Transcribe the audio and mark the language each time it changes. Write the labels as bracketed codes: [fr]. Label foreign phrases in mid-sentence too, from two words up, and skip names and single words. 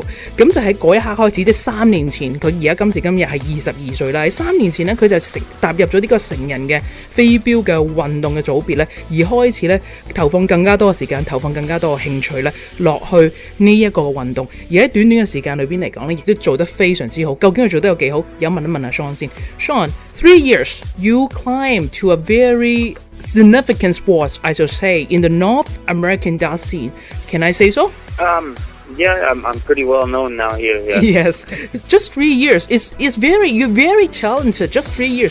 [yue] 咁就喺嗰一刻開始，即係3年前，佢而家今時今日係22歲啦。喺3年前咧，佢就踏入咗呢個成人嘅飛鏢嘅運動嘅組別咧，而開始咧投放更加多嘅時間，投放更加多嘅興趣咧落去呢一個運動。而喺短短嘅時間裏邊嚟講咧，亦都做得非常之好。究竟佢做得有幾好？有問一問阿 [en] Sean 先。Sean, 3 years you climbed to a very significant sport, I should say, in the North American dart scene. Can I say so? Yeah, I'm pretty well known now here. Yeah. Yes, just 3 years. You're very talented. Just 3 years.